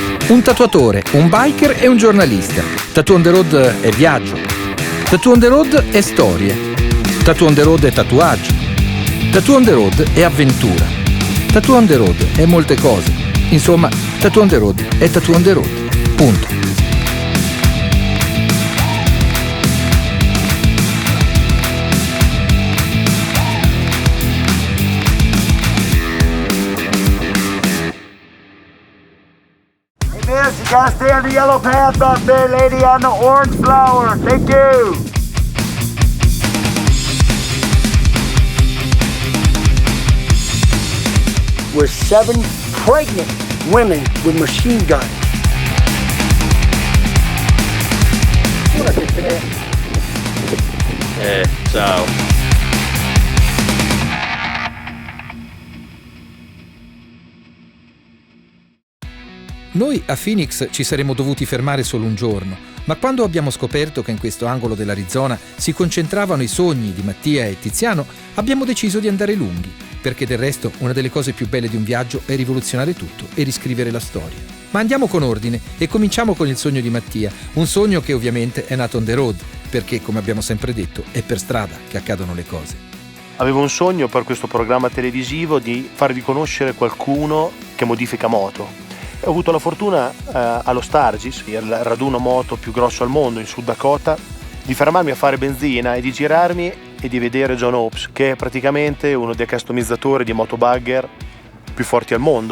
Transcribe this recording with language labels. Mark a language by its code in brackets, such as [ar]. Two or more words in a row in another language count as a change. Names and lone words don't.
[it] Un tatuatore, un biker e un giornalista. Tattoo on the Road è viaggio. Tattoo on the Road è storie. Tattoo on the Road è tatuaggio. Tattoo on the Road è avventura. Tattoo on the Road è molte cose. Insomma, Tattoo on the Road è Tattoo on the Road. Punto. [en] Miss, you gotta stay on the yellow path up there, lady, on the orange flower. Thank you. We're 7 pregnant women with machine guns. [it] Ciao. Noi a Phoenix ci saremmo dovuti fermare solo un giorno, ma quando abbiamo scoperto che in questo angolo dell'Arizona si concentravano i sogni di Mattia e Tiziano, abbiamo deciso di andare lunghi, perché del resto una delle cose più belle di un viaggio è rivoluzionare tutto e riscrivere la storia. Ma andiamo con ordine e cominciamo con il sogno di Mattia, un sogno che ovviamente è nato [en] on the road, [it] perché come abbiamo sempre detto è per strada che accadono le cose. Avevo un sogno per questo programma televisivo di far riconoscere qualcuno che modifica moto. Ho avuto la fortuna allo Stargis, il raduno moto più grosso al mondo in Sud Dakota, di fermarmi a fare benzina e di girarmi e di vedere John Hopes, che è praticamente uno dei customizzatori di motobugger più forti al mondo.